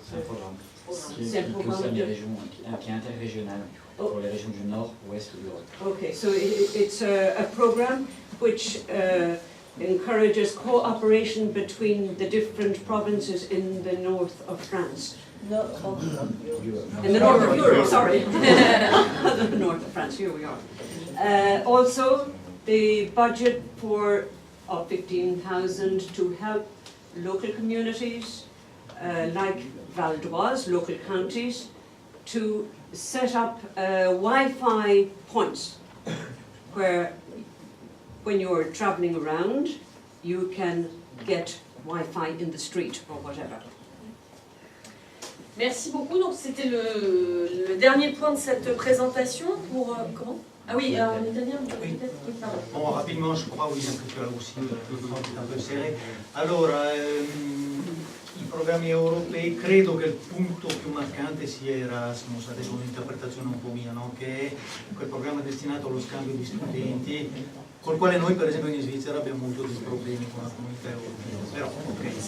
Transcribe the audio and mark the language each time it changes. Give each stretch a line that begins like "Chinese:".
French: C'est un programme qui concerne les régions, qui est interrégional pour les régions du nord, ouest de l'Europe.
English: Okay, so it's a program which encourages cooperation between the different provinces in the north of France. In the north of Europe, sorry. The north of France, here we are. Also, the budget for 15,000 to help local communities like Val d'Oise, local counties, to set up Wi-Fi points where when you're traveling around, you can get Wi-Fi in the street or whatever.
French: Merci beaucoup. Donc c'était le dernier point de cette présentation pour comment? Ah oui, en italien, peut-être, oui, pardon. Bon, rapidement, je crois,
Italian: William, che tu hai
French: aussi
Italian: il tempo è un po'
French: serré.
Italian: Allora, i programmi europei, credo che il punto più marcante sia Erasmus, adesso un'interpretazione un po' mia, no? Che è quel programma destinato allo scambio di studenti, col quale noi per esempio in Svizzera abbiamo avuto dei problemi con la comunità europea, però ok.